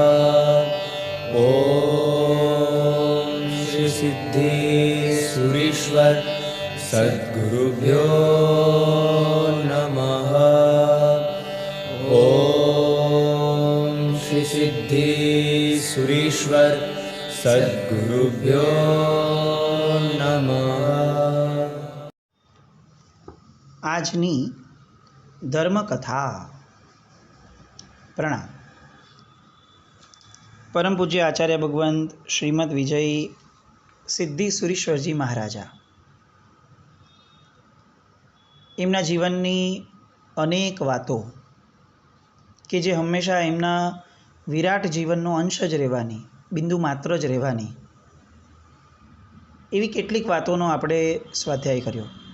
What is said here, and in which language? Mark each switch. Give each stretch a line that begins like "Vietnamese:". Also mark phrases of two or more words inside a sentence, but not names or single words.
Sanskrit: ओम श्री सिद्धि सुरीश्वर सद्गुरुभ्यो नमः। ओम श्री सिद्धि सुरीश्वर सद्गुरुभ्यो नमः।
Gujarati: આજની ધર્મકથા. પ્રણામ. પરમ પૂજ્ય આચાર્ય ભગવંત શ્રીમદ વિજય સિદ્ધિ સુરીશ્વરજી મહારાજા એમના જીવનની અનેક વાતો કે જે હંમેશા એમના વિરાટ જીવનનો અંશ જ રહેવાની, બિંદુ માત્ર જ રહેવાની, એવી કેટલીક વાતોનો આપણે સ્વાધ્યાય કર્યો.